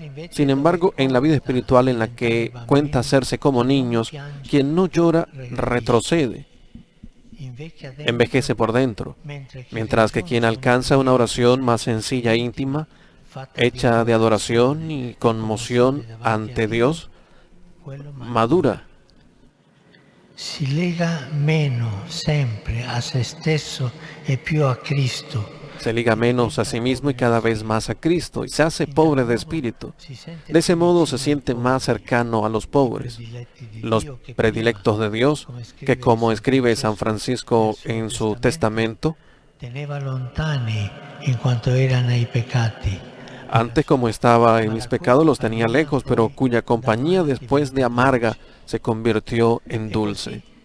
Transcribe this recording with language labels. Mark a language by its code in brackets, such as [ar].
[es] Sin embargo, en la vida espiritual, en la que cuenta hacerse como niños, quien no llora retrocede, envejece por dentro, mientras que quien alcanza una oración más sencilla e íntima, hecha de adoración y conmoción ante Dios, madura. [it] Si lega meno sempre a se stesso e più a Cristo. [es] Se liga menos a sí mismo y cada vez más a Cristo, y se hace pobre de espíritu. De ese modo se siente más cercano a los pobres, los predilectos de Dios, que, como escribe San Francisco en su testamento, [it] teneva lontani in quanto erano i peccati. [es] Antes, como estaba en mis pecados, los tenía lejos, pero cuya compañía después de amarga se convirtió en dulce.